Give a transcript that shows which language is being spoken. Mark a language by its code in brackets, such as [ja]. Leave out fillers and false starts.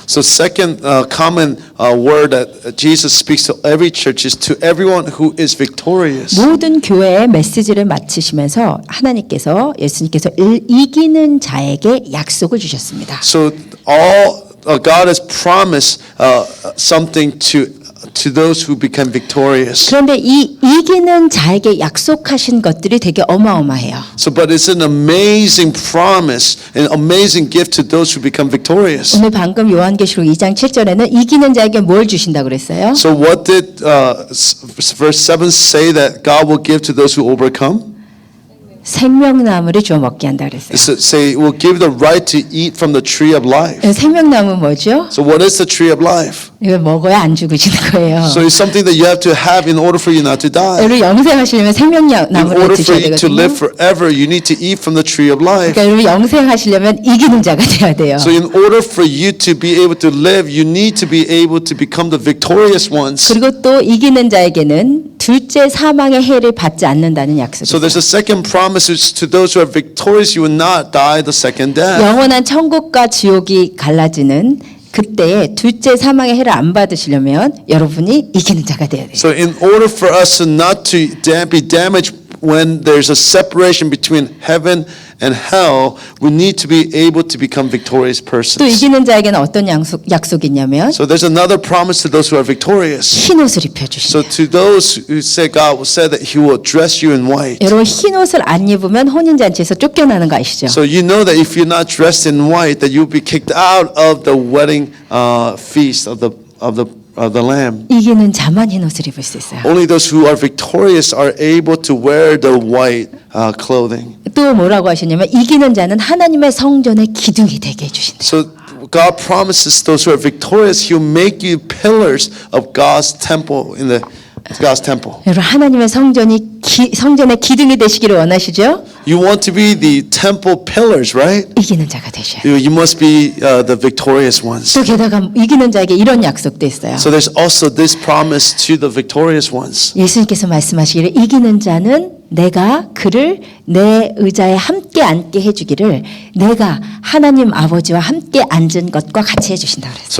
[en] So second common word that Jesus speaks to every church is to everyone who is victorious. [ko] 모든 교회의 메시지를 마치시면서 하나님께서 예수님께서 이기는 자에게 약속을 주셨습니다. [en] So all God has promised something to those who become victorious. [ko] 그런데 이 이기는 자에게 약속하신 것들이 되게 어마어마해요. [en] So, but it's an amazing promise, an amazing gift to those who become victorious. [ko] 오늘 방금 요한계시록 2장 7절에는 이기는 자에게 뭘 주신다고 그랬어요? [en] So, what did verse 7 say that God will give to those who overcome? [ko] 생명나무를 주어 먹게 한다 그랬어요. [en] It's to say, will give the right to eat from the tree of life. [ko] 생명나무 뭐죠? [en] So, what is the tree of life? [ko] 이걸 먹어야 안 죽으시는 거예요. [en] So, it's something that you have to have in order for you not to die. [ko] 여러분 영생하시려면 [en] In [ko] 생명나무를 [en] order for [ko] 드셔야 [en] you to [ko] 되거든요. [en] live forever, you need to eat from the tree of life. [ko] 그러니까 여러분 영생하시려면 이기는 자가 돼야 돼요. [en] So in order for you to be able to live, you need to be able to become the victorious ones. [ko] 그리고 또 이기는 자에게는 둘째 사망의 해를 받지 않는다는 약속이 [en] So [ko] 있어요. [en] there's a second promise to those who are victorious, you will not die the second death. [ko] 영원한 천국과 지옥이 갈라지는 그때에 둘째 사망의 해를 안 받으시려면 여러분이 이기는 자가 돼야 돼요. [en] So in order for us to not to be damaged when there's a separation between heaven and hell, we need to be able to become victorious [ko] 또 [en] persons. [ko] 이기는 자에게는 어떤 약속이 있냐면 [en] So there's another promise to those who are victorious. [ko] 흰 옷을 [en] So [ko] 입혀주신다. [en] to those who say God said that He will dress you in white. [ko] 여러분 흰 옷을 안 입으면 혼인잔치에서 쫓겨나는 거 아시죠? [en] So you know that if you're not dressed in white, that you'll be kicked out of the wedding feast of the Lamb. [ko] 이기는 자만 흰 옷을 입을 수 있어요. [en] Only those who are victorious are able to wear the white clothing. [ko] 또 뭐라고 하셨냐면 이기는 자는 하나님의 성전의 기둥이 되게 해주신다. [en] So God promises those who are victorious, He'll make you pillars of God's temple in the God's temple. [ko] 여러분 하나님의 성전의 기둥이 되시기를 원하시죠? [en] You want to be the temple pillars, right? [ko] 이기는 자가 되셔야 돼요. [en] You must be the victorious ones. [ko] 또 게다가 이기는 자에게 이런 약속도 있어요. [en] So there's also this promise to the victorious ones. [ko] 예수님께서 말씀하시기를 이기는 자는 내가 그를 내 의자에 함께 앉게 해주기를 내가 하나님 아버지와 함께 앉은 것과 같이 해주신다 그랬어요.